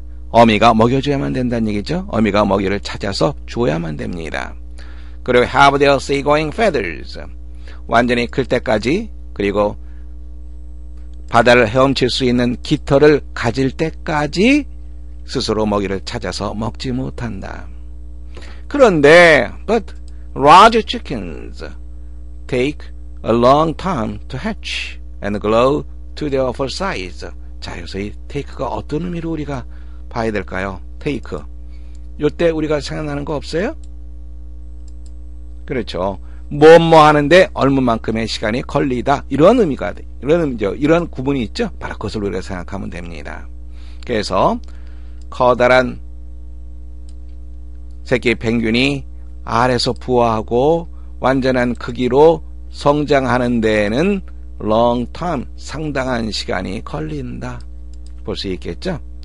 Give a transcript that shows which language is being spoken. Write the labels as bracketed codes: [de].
[ko] 어미가 먹여줘야만 된다는 얘기죠. 어미가 먹이를 찾아서 주어야만 됩니다. 그리고 [en] have their seagoing feathers, [ko] 완전히 클 때까지, 그리고 바다를 헤엄칠 수 있는 깃털을 가질 때까지 스스로 먹이를 찾아서 먹지 못한다. 그런데 [en] but large chickens take a long time to hatch and grow to their full size. [ko] 자, 여기서 이 take가 어떤 의미로 우리가 봐야 될까요? [en] take. [ko] 요때 우리가 생각나는 거 없어요? 그렇죠. 뭐뭐 하는데 얼마만큼의 시간이 걸리다. 이런 의미가, 이런 의미죠. 이런 구분이 있죠. 바로 그것을 우리가 생각하면 됩니다. 그래서 커다란 새끼 펭귄이 알에서 부화하고 완전한 크기로 성장하는 데에는 long time, 상당한 시간이 걸린다. 볼 수 있겠죠?